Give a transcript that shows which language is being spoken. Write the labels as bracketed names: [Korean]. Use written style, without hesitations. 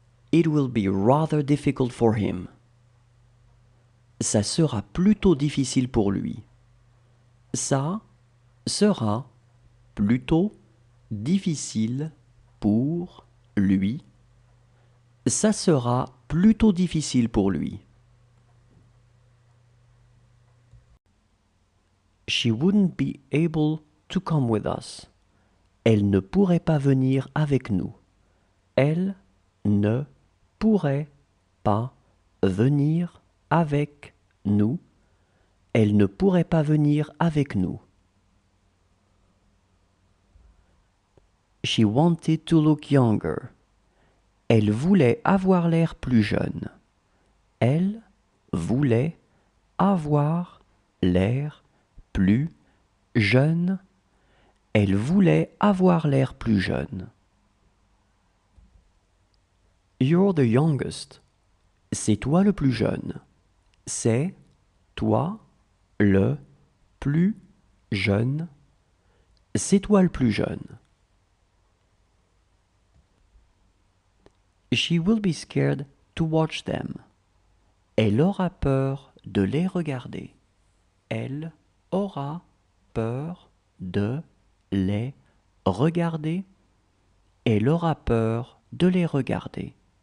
[English] It will be rather difficult for him. [French] Ça sera plutôt difficile pour lui. Ça sera plutôt difficile pour lui. Ça sera plutôt difficile pour lui. [English] She wouldn't be able to come with us. [French] Elle ne pourrait pas venir avec nous. Elle ne pourrait pas venir avec nous. Elle ne pourrait pas venir avec nous. [English] She wanted to look younger. [French] Elle voulait avoir l'air plus jeune. Elle voulait avoir l'air plus jeune. Elle voulait avoir l'air plus jeune. [English] You're the youngest. [French] C'est toi le plus jeune. C'est toi le plus jeune. C'est toi le plus jeune. [English] She will be scared to watch them. [French] Elle aura peur de les regarder. Elle aura peur de les regarder. Elle aura peur de les regarder.